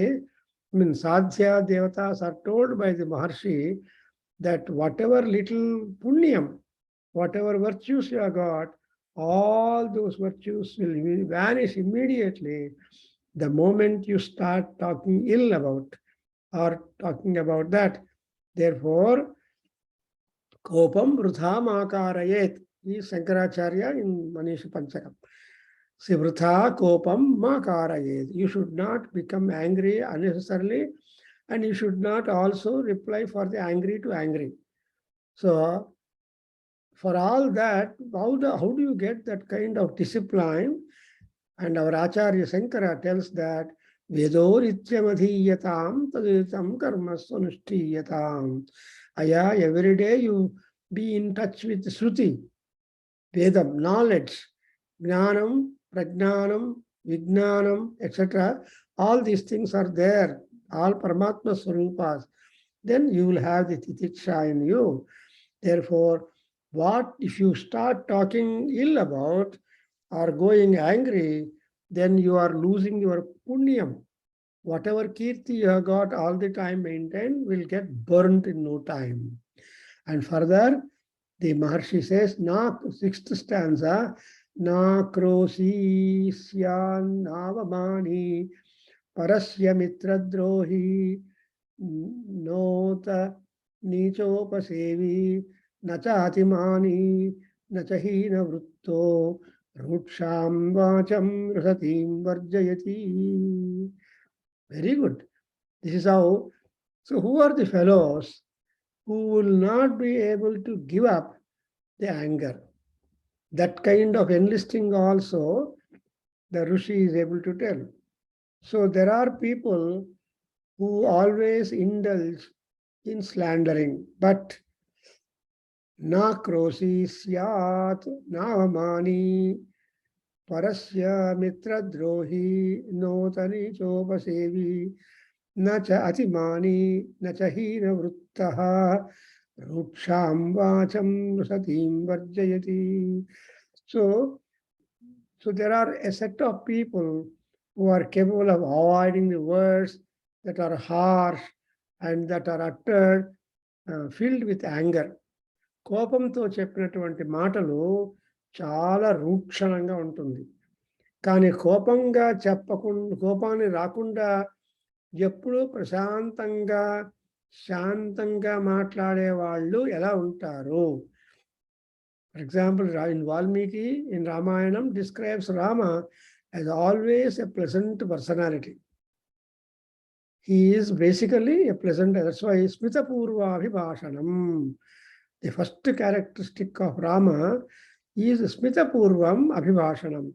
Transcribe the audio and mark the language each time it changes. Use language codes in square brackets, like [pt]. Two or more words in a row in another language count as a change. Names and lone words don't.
[en] I mean, Sadhya Devatas are told by the Maharshi that whatever little punyam, whatever virtues you have got, all those virtues will vanish immediately the moment you start talking ill about or talking about that. Therefore, [sa] kopam vrutha makarayet [en] is Shankaracharya in Manishi Panchakam. [sa] See, vrutha kopam makarayet. [en] You should not become angry unnecessarily, and you should not also reply for the angry to angry. So, for all that, how do you get that kind of discipline? And our Acharya Shankara tells that [sa] Vedorityamadhiyatam taditam karma sanushthiyatam. Aya, [en] every day you be in touch with Shruti, Vedam, knowledge, [sa] Jnanam, Prajnanam, Vijnanam, [en] etc. All these things are there, all Paramatma Swarupas. Then you will have the Titiksha in you. Therefore, what if you start talking ill about or going angry, then you are losing your punyam. Whatever kirti you have got all the time maintained will get burnt in no time. And further, the Maharshi says, sixth stanza, [sa] na krosi syan navamani parasya mitradrohi nota nichopasevi nachatimani nachahina vrutto rutsham vacham rasatim varjayati. [en] Very good. This is how. So who are the fellows who will not be able to give up the anger? That kind of enlisting also the Rishi is able to tell. So there are people who always indulge in slandering, but [sa] na krosi syat navamani parasya mitra drohi notani chopasevi nacha atimani nacha hina vruttaha ruksham vacham satim varjayati. [en] So there are a set of people who are capable of avoiding the words that are harsh and that are uttered filled with anger. [te] కోపంతో చెప్పినటువంటి మాటలు చాలా రూక్షణంగా ఉంటుంది. కానీ కోపంగా చెప్పకుండా, కోపాన్ని రాకుండా ఎప్పుడూ ప్రశాంతంగా శాంతంగా మాట్లాడే వాళ్ళు ఎలా ఉంటారు? [en] For example, in Valmiki, in Ramayanam, describes Rama as always a pleasant personality. He is basically a pleasant, that's why [sa] Smita Purva Abhibhashanam. [en] The first characteristic of Rama is [sa] Smita Purvam Abhibhashanam.